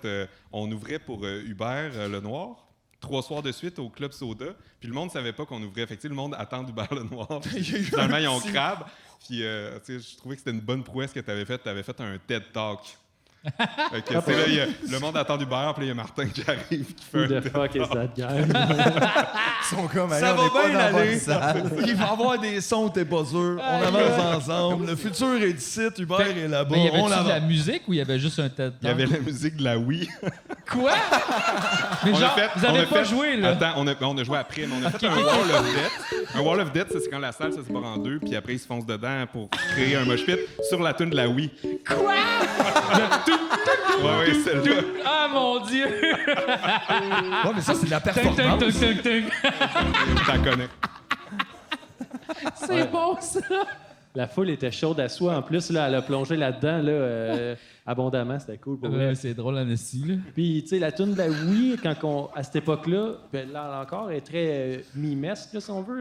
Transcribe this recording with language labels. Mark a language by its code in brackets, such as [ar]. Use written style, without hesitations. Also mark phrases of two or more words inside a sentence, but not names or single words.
[fr] On ouvrait pour Hubert Le Noir, 3 soirs de suite au Club Soda, puis le monde savait pas qu'on ouvrait. Fait que, tu sais, le monde attend Hubert Le Noir. Puis finalement, ils ont crabe. Puis, tu sais, je trouvais que c'était une bonne prouesse que tu avais faite. Tu avais fait un TED Talk. Fait que, tu sais, là, le monde attend Hubert, puis là, il y a Martin qui arrive, qui fait [en] Who [fr] un [en] the [fr] TED [en] fuck is [fr] Talk. [en] that guy? [fr] Ils sont comme, hey, Ça on va est pas bien dans la bonne aller. salle. Il va y avoir des sons, t'es pas sûr. On avance ensemble. Le futur est d'ici, Hubert est là-bas. Mais y On avait-tu de la l'avance. musique ou il y avait juste un TED Talk? Il y avait la musique de la Wii. Quoi? Mais genre, vous avez pas joué, là? Attends, on a joué après, mais on a fait un [en] Wall of Death. [fr] Un [en] Wall of Death, [fr] ça, c'est quand la salle se sépare en deux, puis après, ils se foncent dedans pour créer un [en] mosh pit [fr] sur la tune de la Wii. Quoi? Ouais, celle-là. Ah, mon Dieu! Ouais, mais ça, c'est de la Tung, performance. tung, tung, tung, tung. Je t'en connais. C'est bon, ça! La foule était chaude à soi. En plus, là, elle a plongé là-dedans là, abondamment. C'était cool pour elle. C'est drôle, Annecy, là. Puis, tu sais, la tune de la Wii, à cette époque-là, ben, là encore, elle est très mimesque, là, si on veut.